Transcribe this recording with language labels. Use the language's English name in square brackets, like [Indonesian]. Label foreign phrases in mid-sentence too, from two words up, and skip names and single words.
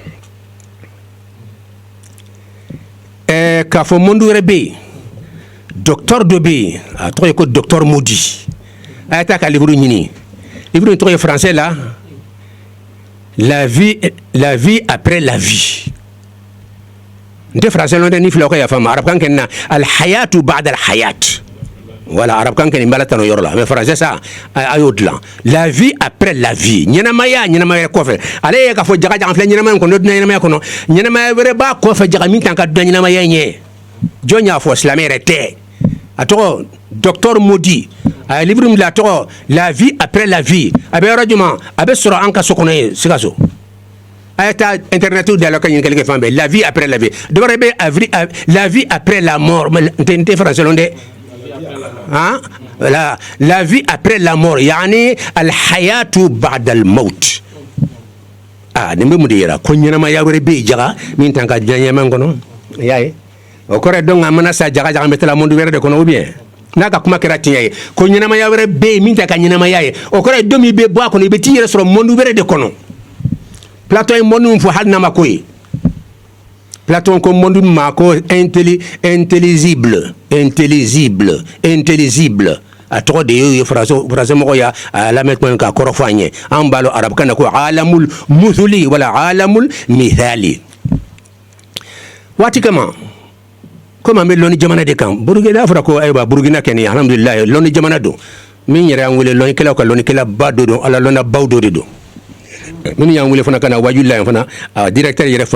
[Bambara] k'a fɔ monde wɛrɛ bɛ yen docteur dɔ bɛ yen a tɔgɔ ye ko docteur Moody a ye taa ka livre ɲini livre in tɔgɔ ye français la [French] la vie après la vie [Bambara] n tɛ français lɔn dɛ ni filɛ aw ka yafa n ma arabukan kɛ nin na [Arabic] الحياة بعد الحياة [Bambara] voilà arabukan kɛ nin b'a la tan o yɔrɔ la mais français sa a y'o dilan la [French] vie après la vie [Bambara] ɲɛnamaya kɔfɛ ale ye k'a fɔ jaga an filɛ ɲɛnamaya kɔnɔ dunan ɲɛnamaya kɔnɔ ɲɛnamaya wɛrɛ b'a kɔfɛ jaga min t'an ka dunan ɲɛnamaya ɲɛ jɔn y'a fɔ silamɛ yɛrɛ tɛ a tɔgɔ docteur Moody a ye livre min bila a tɔgɔ [French] la vie après la vie [Bambara] a bɛ yɔrɔ jumɛn a bɛ sɔrɔ an ka so kɔnɔ ye Sikaso a ye taa internet da la ka ɲininkali kɛ fan bɛɛ [French] la vie après la vie [Bambara] dɔ wɛrɛ bɛ [French] la vie après la mort [Bambara] n tɛ français lɔn dɛ [French] la vie après la mort [Bambara] yani [Arabic] الحياة بعد الموت [Bambara] nin bɛ mun de yira ko ɲɛnamaya wɛrɛ bɛ yen jaga min t'an ka diɲɛ ɲɛmɛ kɔnɔ i y'a ye o kɔrɔ donc an mana sa jaga n bɛ taa monde wɛrɛ de kɔnɔ [French] ou bien [Bambara] n'a ka kuma kɛra tiɲɛ ye ko ɲɛnamaya wɛrɛ bɛ yen min t'a ka ɲɛnamaya ye o kɔrɔ ye don min bɛ bɔ a kɔnɔ i bɛ t'i yɛrɛ sɔrɔ monde wɛrɛ de kɔnɔ Platon ye monde min fɔ hali n'a ma ko ye Platon ko monde min ma ko intelligible a tɔgɔ de ye français mɔgɔ y'a lamɛn tuma min k'a kɔrɔ fɔ an ye an b'a dɔn arabukan na ko [Arabic] عالم المثل ولا عالم المثال [Bambara] waati kama komi an bɛ lɔnni jamana de kan Burukina fɔra ko ayiwa Burukina kɛ nin alhamdulilayi lɔnni jamana don min yɛrɛ y'an wele lɔnnikɛlaw ka lɔnnikɛlaba dɔ don ala lɔnnabaw dɔ de don minnu y'an wele fana ka na wajuli la yan fana directeur yɛrɛ fana